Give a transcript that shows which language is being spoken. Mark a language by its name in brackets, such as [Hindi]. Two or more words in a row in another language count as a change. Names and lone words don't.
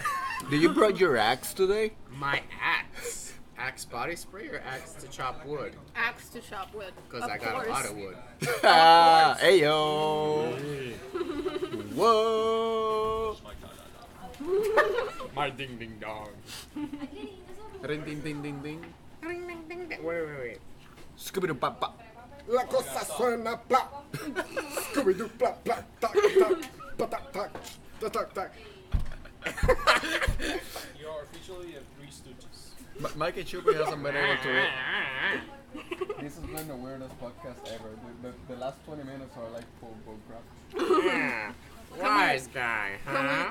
[English] Did you brought your axe today? my axe. Axe body spray or axe to chop wood? Axe to chop wood. Because Of I got course. a lot of wood. Hey yo. Whoa. My ding ding dong. Ring ding ding ding ding. Ding ding ding ding. Wait. Scooby doo pop pop. [Spanish] La cosa suena pla. Scooby Doo pla pla. Tak tak. Tak tak. Tak tak tak. [English] You are officially a Three Stooges. Mikey Chupi hasn't been able to. This has been the weirdest podcast ever. The last 20 minutes are like full bullcrap. Wise guy, huh?